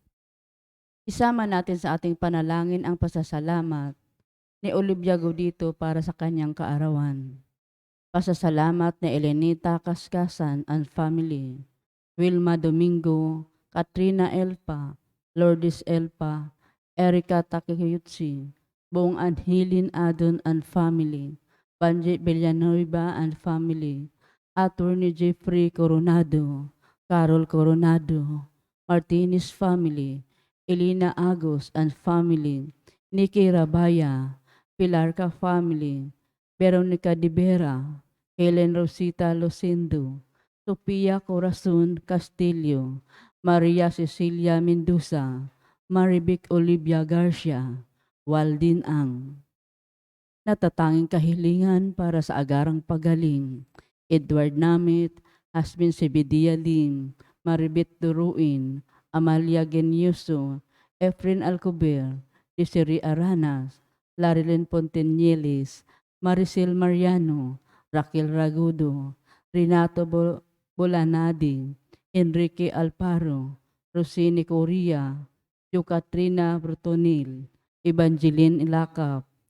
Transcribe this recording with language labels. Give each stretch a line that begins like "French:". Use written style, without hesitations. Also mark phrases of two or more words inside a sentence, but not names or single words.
Filipino: Isama natin sa ating panalangin ang pasasalamat ni Olivia Godito para sa kanyang kaarawan. Pasasalamat ni Elenita Kaskasan
English: and family,
Filipino: Wilma Domingo, Katrina Elpa, Lourdes Elpa, Erica Takeyutsi, buong Anhilin Adon
English: and family,
Filipino: Banji Villanueva
English: and family,
Filipino: Attorney Jeffrey Coronado, Carol Coronado, Martinez family, Elena Agos
English: and family,
Filipino: Nikki Rabaya, Pilarca family, Veronica de Vera, Helen Rosita Losindo, Sofia Corazon Castillo, Maria Cecilia Mendoza, Marivic Olivia Garcia, Waldin Ang. Natatanging kahilingan para sa agarang pagaling, Edward Namit, Hasmin Sebedia Lim, Maribit Duruin, Amalia Genyoso, Efren Alcober, Desiree Aranas, Larilyn Pontenieles, Maricel Mariano, Raquel Ragudo, Renato Bolanadi, Enrique Alparo, Rosini Correa, Katrina Brutonil, Evangeline Ilacap,